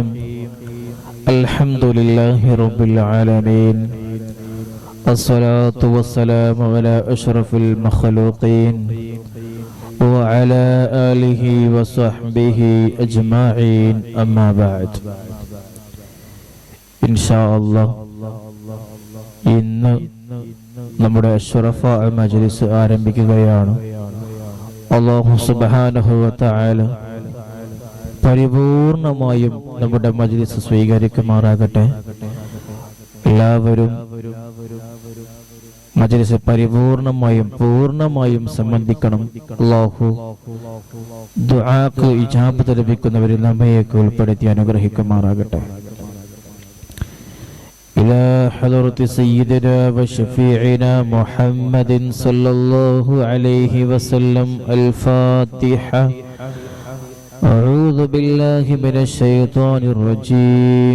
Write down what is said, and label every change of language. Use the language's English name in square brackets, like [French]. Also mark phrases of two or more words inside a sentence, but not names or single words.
[Arabic] الحمد لله رب العالمين. الصلاة والسلام على أشرف المخلوقين وعلى آله وصحبه أجمعين. أما بعد. إن شاء الله [Malayalam] ഇന്ന് നമ്മുടെ അഷ്റഫ മജ്ലിസ് ആരംഭിക്കുകയാണ്. അല്ലാഹു [Arabic] سبحانه وتعالى [Malayalam] പരിപൂർണമായും നമ്മുടെ മജ്ലിസ് സ്വീകരിക്കുമാറാകട്ടെ. എല്ലാവരും മജ്ലിസ് പൂർണ്ണമായും സംബന്ധിക്കണം. അല്ലാഹു ദുആക്ക് ഇജാബത്ത് ലഭിക്കുന്നവരിൽ നമ്മയൊക്കെ ഉൾപ്പെടുത്തി അനുഗ്രഹിക്കുമാറാകട്ടെ. [Arabic] إلى حضرة سيدنا وشفيعنا محمد صلى الله عليه وسلم. الفاتحة. أعوذ بالله من الشيطان الرجيم.